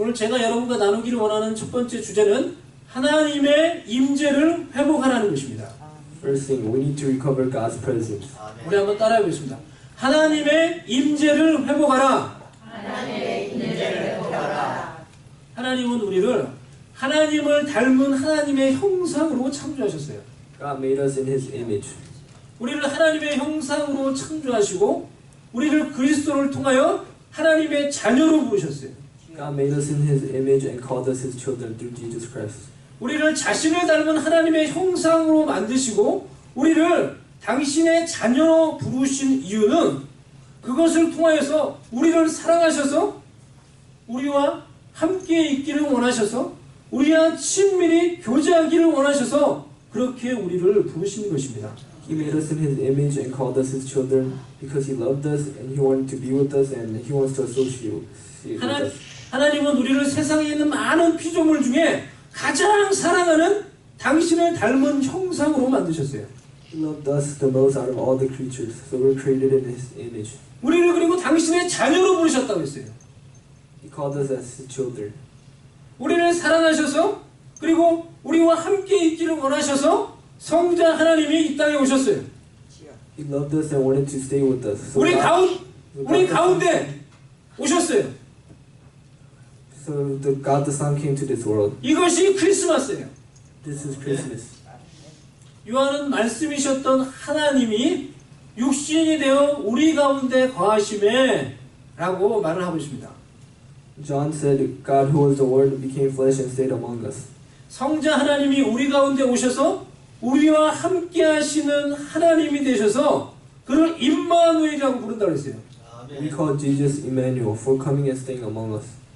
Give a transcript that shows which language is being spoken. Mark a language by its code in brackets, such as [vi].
[ko] 오늘 제가 여러분과 나누기를 원하는 첫 번째 주제는 하나님의 임재를 회복하라는 것입니다. [en] First thing, we need to recover God's presence. [ko] 우리 한번 따라해 보겠습니다. 하나님의 임재를 회복하라. 하나님은 우리를 하나님을 닮은 하나님의 형상으로 창조하셨어요. [en] God made us in His image. [ko] 우리를 하나님의 형상으로 창조하시고 우리를 그리스도를 통하여 하나님의 자녀로 부르셨어요. [en] God made us in His image and called us His children through Jesus Christ. [ko] 우리를 자신을 닮은 하나님의 형상으로 만드시고 우리를 당신의 자녀로 부르신 이유는 그것을 통하여서 우리를 사랑하셔서 우리와 함께 있기를 원하셔서 우리와 친밀히 교제하기를 원하셔서 그렇게 우리를 부르신 것입니다. [en] He made us in His image and called us His children because He loved us and He wanted to be with us and He wants to associate with us. [ko] 하나님은 우리를 세상에 있는 많은 피조물 중에 가장 사랑하는 당신을 닮은 형상으로 만드셨어요. [en] He loved us the most out of all the creatures, so we're created in His image. [ko] 우리를 그리고 당신의 자녀로 부르셨다고 했어요. [en] He called us as His children. [ko] 우리를 사랑하셔서 그리고 우리와 함께 있기를 원하셔서 성자 하나님이 이 땅에 오셨어요. [en] He loved us and wanted to stay with us. So [ko] 우리 [en] God [ko] 가운데 오셨어요. [en] So God the Son came to this world. [ko] 이것이 크리스마스예요. [en] This is Christmas. [ko] 요한은 말씀이셨던 하나님이 육신이 되어 우리 가운데 거하심에 라고 말을 하고 있습니다. [en] John said, God who was the Word became flesh and stayed among us. [ko] 성자 하나님이 우리 가운데 오셔서 우리와 함께 하시는 하나님이 되셔서 그를 임마누엘이라고 부른다고 했어요. [en] We call Jesus Emmanuel, for coming and staying among us.